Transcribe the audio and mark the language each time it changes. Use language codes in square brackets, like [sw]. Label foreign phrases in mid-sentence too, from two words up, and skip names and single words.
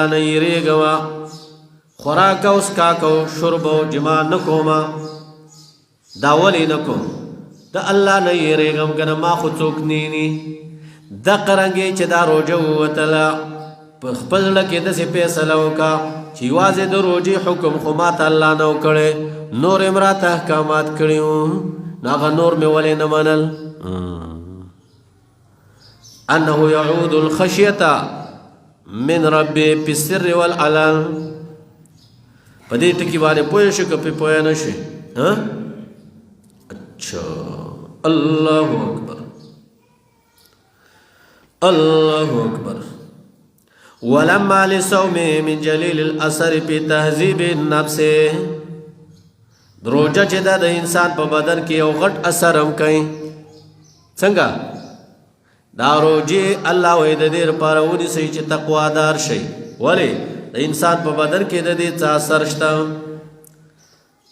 [ps] نه یېرېږم خوراک او څښاک او شرب او جما نه کوم دا ولې نه کوم د الله نه یېرېږم که نه ما خو څوک نیني دقه رنګې چې دا روژه ووتله په خپل زړه کې داسې فیصله وکړه چې یوازې د روژې حکم خو ماته الله نه و کړی نور یې م راته احکامات کړي وو نو هغه نور مې ولې نه منل. [ar] انه يعود الخشیة من ربه في السر والعلن [ps] په دې ټکي باندې پوه شو که پې پوه نه شي اچھا [ar] الله اکبر الله اکبر. ولما لصوم من جلیل الاثر في تهذیب النفس [ps] روژه چې دا د انسان په بدن کې یو غټ اثر هم کوي څنګه دا روژې الله وایي د دې لپاره ونیسئ چې تقوادار شئ ولې د انسان په بدن کې د دې څه اثر شته ته